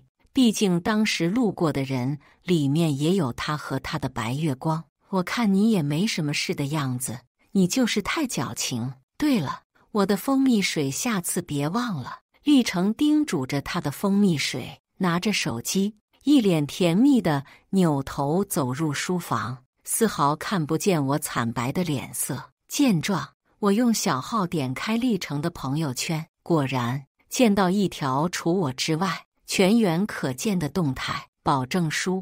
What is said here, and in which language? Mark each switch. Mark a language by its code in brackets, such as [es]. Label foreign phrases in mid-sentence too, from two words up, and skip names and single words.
[zh] 畢竟當時路過的人裡面也有他和他的白月光。我看你也沒什麼事的樣子，你就是太矯情。對了，我的蜂蜜水下次別忘了。立成叮囑着他的蜂蜜水，拿着手機，一臉甜蜜地扭頭走入書房，絲毫看不見我慘白的臉色。見狀，我用小號點開立成的朋友圈，果然見到一條除我之外全員可見的動態保證書。